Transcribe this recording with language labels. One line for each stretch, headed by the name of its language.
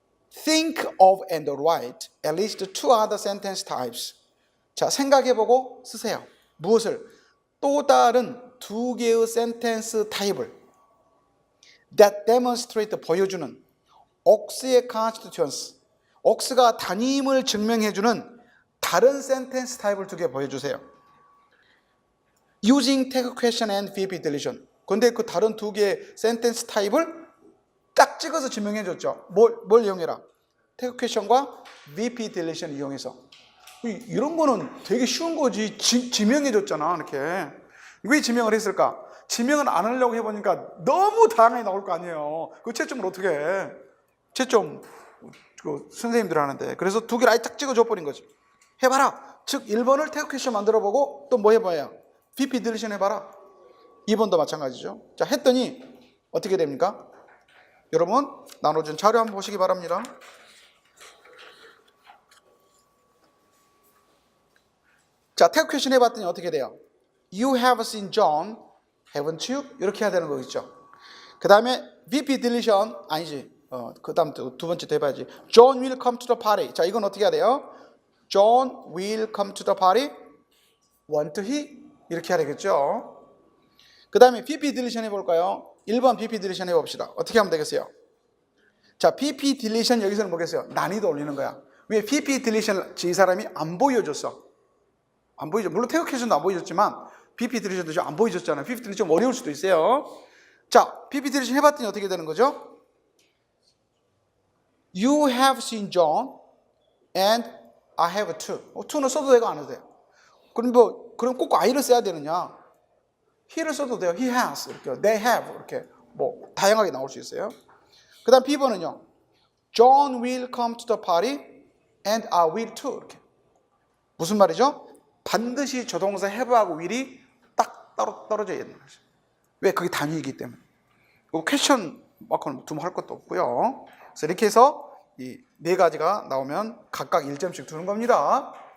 English: Think of and write at least two other sentence types.
Korean: 자, 생각해보고 쓰세요. 무엇을? 또 다른 두 개의 센텐스 타입을
English: that demonstrate
Korean: 보여주는 억스의 constituents, 억스가 단임을 증명해주는 다른 센텐스 타입을 두 개 보여주세요.
English: Using tag question and VP deletion.
Korean: 근데 그 다른 두 개의 센텐스 타입을 딱 찍어서 증명해줬죠. 뭘 이용해라? tag question과 VP deletion 이용해서. 이런 거는 되게 쉬운 거지. 지명해줬잖아, 이렇게. 왜 지명을 했을까? 지명을 안 하려고 해보니까 너무 다양하게 나올 거 아니에요. 그 채점을 어떻게 해? 채점 선생님들 하는데. 그래서 두 개를 아예 딱 찍어줘 버린 거지. 해봐라. 즉 1번을 태그 퀘션 만들어보고 또 뭐 해봐야? VP 딜리션 해봐라. 2번도 마찬가지죠. 자, 했더니 어떻게 됩니까? 여러분 나눠준 자료 한번 보시기 바랍니다. 자, 태그 퀘션 해봤더니 어떻게 돼요?
English: You have seen John, haven't you?
Korean: 이렇게 해야 되는 거겠죠. 그 다음에 VP deletion 아니지. 그 다음 두 번째도 해봐야지.
English: John will come to the party.
Korean: 자, 이건 어떻게 해야 돼요?
English: John will come to the party. Want he?
Korean: 이렇게 해야 되겠죠. 그 다음에 VP deletion 해볼까요? 1번 VP deletion 해봅시다. 어떻게 하면 되겠어요? 자, VP deletion 여기서는 뭐겠어요? 난이도 올리는 거야. 왜 VP deletion 이 사람이 안 보여줬어? 안 보이죠? 물론 태그 퀘션도 안 보여줬지만 VP deletion도 안 보여줬잖아요. VP deletion 좀 어려울 수도 있어요. 자, VP deletion 해봤더니 어떻게 되는 거죠?
English: You have seen John and I have two.
Korean: to는 써도 되고 안 해도 돼요. 그럼 꼭 I를 써야 되느냐? he를 써도 돼요.
English: He has
Korean: 이렇게,
English: they have
Korean: 이렇게 뭐 다양하게 나올 수 있어요. 그다음 B번은요.
English: John will come to the party and I will too
Korean: 이렇게. 무슨 말이죠? 반드시 조동사 have하고 will이 딱 따로 떨어져야 되는 거죠. 왜? 그게 단위이기 때문에. 그리고 퀘션 마크는 두말 것도 없고요. 그래서 이렇게 해서 이 네 가지가 나오면 각각 1점씩 두는 겁니다.